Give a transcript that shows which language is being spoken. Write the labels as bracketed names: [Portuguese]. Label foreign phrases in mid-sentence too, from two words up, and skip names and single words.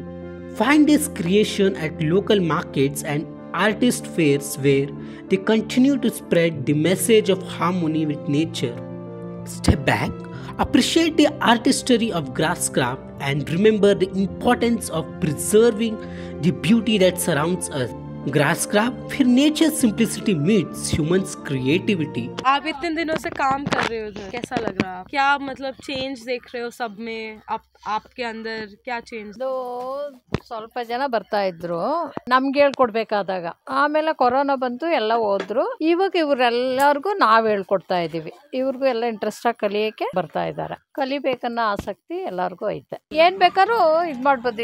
[English] Find this creation at local markets and artist fairs where they continue to spread the message of harmony with nature. Step back, appreciate the artistry of Grasscraft, and remember the importance of preserving the beauty that surrounds us. Grasscraft, where nature's simplicity meets humans' creativity. [Hindi] आप इतने दिनों से काम कर रहे हो उधर, कैसा लग रहा है? क्या मतलब चेंज देख रहे हो सब में? आपके अंदर क्या चेंज? [Kannada] ಸ್ವಲ್ಪ ಜನ ಬರ್ತಾ ಇದ್ರು ನಮ್ಗೆ ಹೇಳ್ಕೊಡ್ಬೇಕಾದಾಗ, ಆಮೇಲೆ ಕೊರೋನಾ ಬಂತು, ಎಲ್ಲ ಹೋದ್ರು. ಇವಾಗ ಇವ್ರೆಲ್ಲರಿಗೂ ನಾವ್ ಹೇಳ್ಕೊಡ್ತಾ ಇದೀವಿ. ಇವ್ರಿಗೂ ಎಲ್ಲ ಇಂಟ್ರೆಸ್ಟ್ ಆಗಿ ಕಲಿಯಕ್ಕೆ ಬರ್ತಾ ಇದಾರೆ. ಕಲಿಬೇಕನ್ನೋ ಆಸಕ್ತಿ ಎಲ್ಲಾರ್ಗು ಐತೆ. ಏನ್ ಬೇಕಾದ್ರೂ ಇದ್ ಮಾಡ್ಬೋದು.